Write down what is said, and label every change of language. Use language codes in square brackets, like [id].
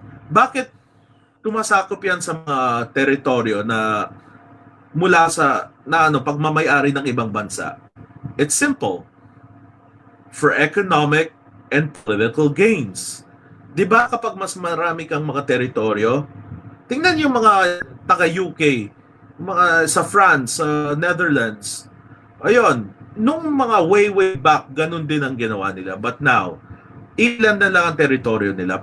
[tl] Bakit tumasakop yan sa mga teritoryo na mula sa pagmamayari ng ibang bansa? [en] It's simple. For economic and political gains. [tl] 'Di ba kapag mas marami kang mga teritoryo, tingnan yung mga taga-UK, mga sa France, sa Netherlands. Ayun, nung mga way back, ganun din ang ginawa nila. [en] But now, [tl] ilan na lang ang teritoryo nila.